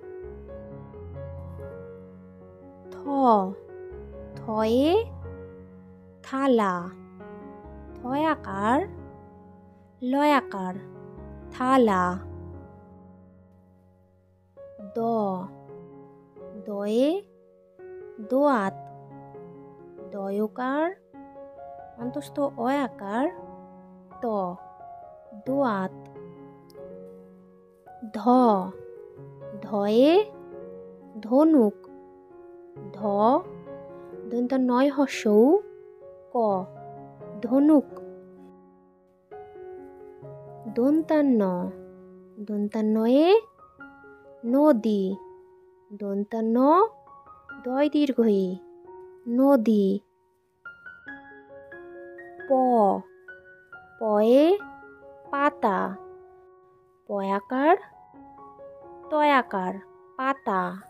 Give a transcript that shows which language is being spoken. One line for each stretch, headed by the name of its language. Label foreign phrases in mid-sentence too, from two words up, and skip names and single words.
Bangla: থ থয়ে থালা থয়াকার লয়াকার থালা দ দয়ে দোয়াত দয়কার অন্তস্থ অয়াকার ত দোয়াত ধ ধয়ে ধনুক ধ দন্ত নয় হর্ষৌ ক ধনুক দন্তান্ন দন্তান্নয়ে নদী দন্তান্ন দয় দীর্ঘই নদী প পয়ে পাতা পয়াকার তয়াকার পাতা